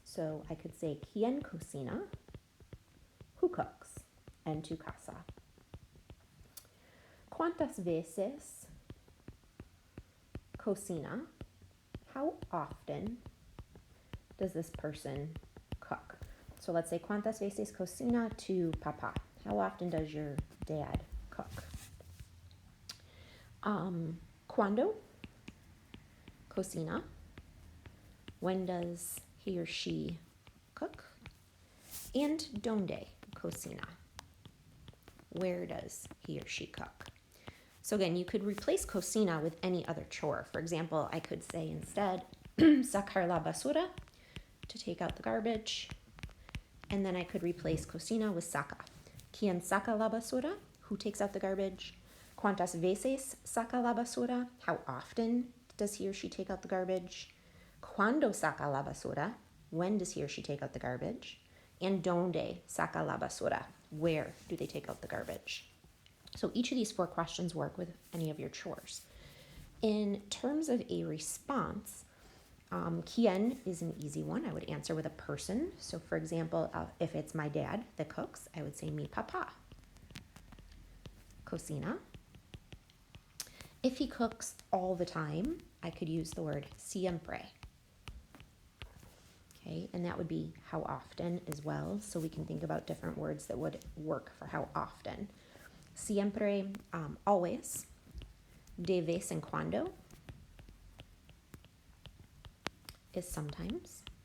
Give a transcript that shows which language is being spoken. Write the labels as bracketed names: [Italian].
[English] So I could say, [Spanish] ¿Quién cocina? [English] Who cooks? [Spanish] En tu casa. ¿Cuántas veces cocina? [English] How often does this person cook? So let's say, [Spanish] ¿Cuántas veces cocina tu papá? [English] How often does your dad cook? [Spanish] ¿Cuándo cocina? [English] When does he or she cook? And [Spanish] ¿dónde cocina? [English] Where does he or she cook? So again, you could replace cocina with any other chore. For example, I could say instead, [Spanish] sacar la basura, [English] to take out the garbage. And then I could replace cocina with saca. [Spanish] ¿Quién saca la basura? [English] Who takes out the garbage? [Spanish] ¿Cuántas veces saca la basura? [English] How often does he or she take out the garbage? [Spanish] ¿Cuándo saca la basura? [English] When does he or she take out the garbage? [Spanish] And ¿dónde saca la basura? [English] Where do they take out the garbage? So each of these 4 questions work with any of your chores. In terms of a response, ¿Quién is an easy one. I would answer with a person. So for example, if it's my dad that cooks, I would say [Spanish] mi papá cocina. [English] If he cooks all the time, I could use the word siempre. Okay, and that would be how often as well. So we can think about different words that would work for how often. [Spanish] Siempre, [English] always. [Spanish] De vez en cuando [English] is sometimes.